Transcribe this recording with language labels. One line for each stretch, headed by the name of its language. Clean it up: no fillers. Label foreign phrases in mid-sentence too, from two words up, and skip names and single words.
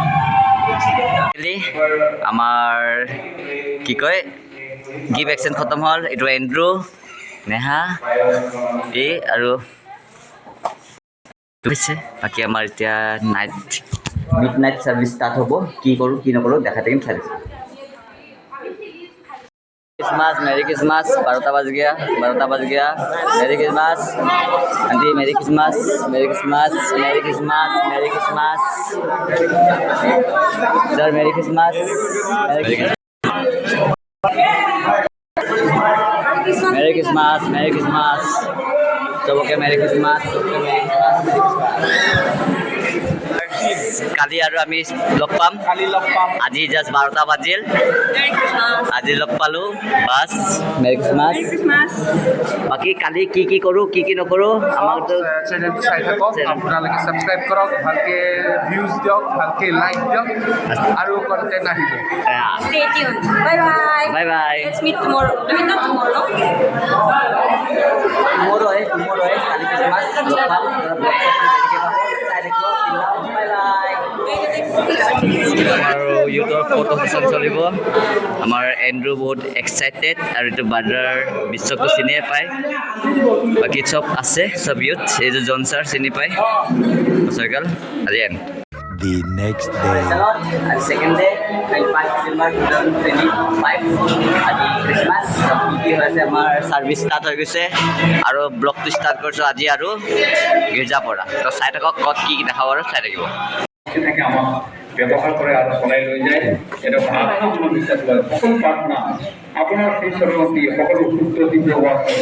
Assamese: আমাৰ কি কয়
English: gift exchange
Assamese: খতম হ'ল এইটো এণ্ড্ৰু নেহা আৰু বাকী আমাৰ এতিয়া
English: midnight service start
Assamese: হ'ব কি কৰোঁ কি নকৰোঁ দেখা থাকিম চাই থাকিম
English: Christmas Merry Christmas
Hindi: 12 बज गया
English: Merry Christmas aunty Merry Christmas sir Merry Christmas सबके Merry Christmas
Assamese: কালি আৰু আমি লগ পাম আজি জাষ্ট 12টা বাজিল আজি লগ পালোঁ বাছ
English: Merry Christmas
Assamese: বাকী কালি কি কৰোঁ কি নকৰোঁ আমাকতো চেনেলটো চাই থাকক আপোনালোকে ছাবস্ক্ৰাইব কৰক ভালকৈ ভিউজ দিয়ক ভালকৈ লাইক দিয়ক আৰু কণ্টেণ্ট আহিব
English: Stay tuned. Bye bye. bye bye Let's meet tomorrow. I mean not tomorrow.
Assamese: tomorrow কালি ক্ৰিছমাছ লগ পাম আৰু ইউথৰ
English: photo session
Assamese: চলিব আমাৰ এণ্ড্ৰু বহুত এক্সাইটেড আৰু এইটো বাৰ্ডাৰ বিশ্বকো চিনিয়ে পায় বাকী চব আছে চব ইউথ এইটো জন ছাৰ চিনি পায় সঁচাকাল আজি এণ্ড
English: The next day. Second day, 25 December 2025.
Assamese: আজি ক্ৰিছমাছ কি হৈছে আমাৰ
English: service start
Assamese: হৈ গৈছে আৰু ব্লগটো ষ্টাৰ্ট কৰিছোঁ আজি আৰু গীৰ্জা পৰা তো চাই থাকক ক'ত কি দেখাব আৰু চাই থাকিব ব্যৱহাৰ কৰে আৰু চলাই লৈ যায়। এটা আত্মবিশ্বাস লয়। সকলো প্ৰাৰ্থনা আপোনাৰ সেই স্বৰ্গতি সকলো শুদ্ধ দিব্য হোৱা কৰে।